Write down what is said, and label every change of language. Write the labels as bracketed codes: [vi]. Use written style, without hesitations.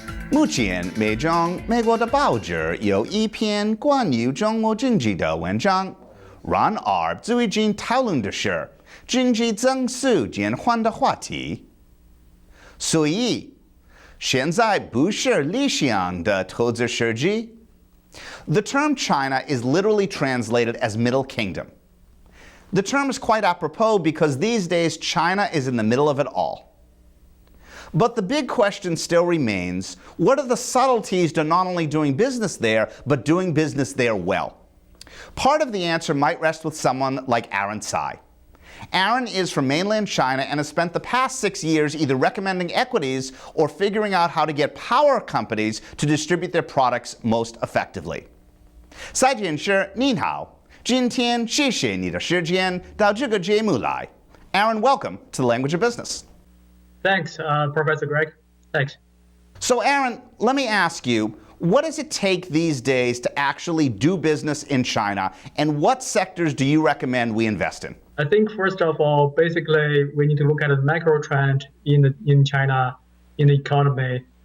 [zh] 目前，美国的报纸有一篇关于中国经济的文章。然而，最近讨论的是经济增速减缓的话题。所以，现在不是理想的投资时机。 [en] The term China is literally translated as Middle Kingdom. The term is quite apropos because these days China is in the middle of it all. But the big question still remains, what are the subtleties to not only doing business there, but doing business there well? Part of the answer might rest with someone like Aaron Tsai. Aaron is from mainland China and has spent the past 6 years either recommending equities or figuring out how to get power companies to distribute their products most effectively. [zh] 蔡检事您好，今天谢谢你的时间到这个节目来。 [en] Aaron, welcome to the Language of Business. Thanks, Professor Greg. Thanks. So Aaron, let me ask you, what does it take these days to actually do business in China, and what sectors do you recommend we invest in? I think first of all, basically, we need to look at the macro trend in China, in the economy.